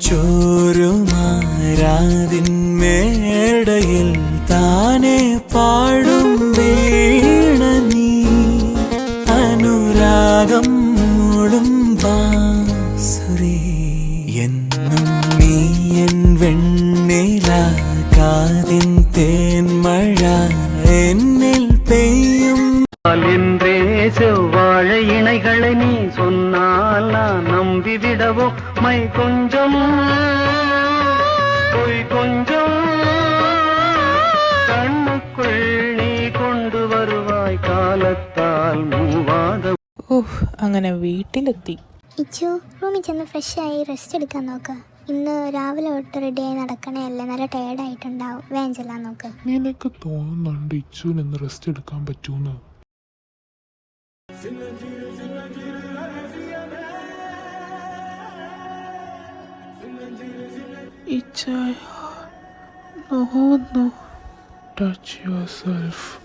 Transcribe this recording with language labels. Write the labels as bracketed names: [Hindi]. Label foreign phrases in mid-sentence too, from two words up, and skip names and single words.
[Malayalam] ചോരുമാരാതിൻ മേടയിൽ താനെ പാടും വീണ നീ, അനുരാഗം മൂളും ബാസുരി, എന്നും നീ എൻ വെണ്ണില, കാതിൻ തേൻമഴ, എന്നിൽ പെയ്യും. [Tamil] என்றே செவ்வாழை இணைகளை நீ சொன்னால் நான் நம்பிவிடவோ? மை கொஞ்சம் பொய் கொஞ்சம் கண்ணுக்குள் நீ கொண்டு வருவாய் காலத்தால் மூவாத. [Malayalam] അങ്ങനെ വീട്ടിലെത്തി. ഇച്ചു, റൂമിൽ ചെന്ന് ഫ്രഷ് ആയി റെസ്റ്റ് എടുക്കാൻ നോക്ക്. ഇന്ന് രാവിലെ തൊട്ട് റെഡിയായി നടക്കണേ അല്ലേ, നല്ല ടയേർഡായിട്ടുണ്ടാവും. വേഗം ചെല്ലാൻ നോക്ക്. നിനക്ക് തോന്നുന്നുണ്ട് ഇച്ചുവിന് ഇന്ന് റെസ്റ്റ് എടുക്കാൻ പറ്റൂന്ന്? ഇച്ചായ, [English] no. Touch yourself.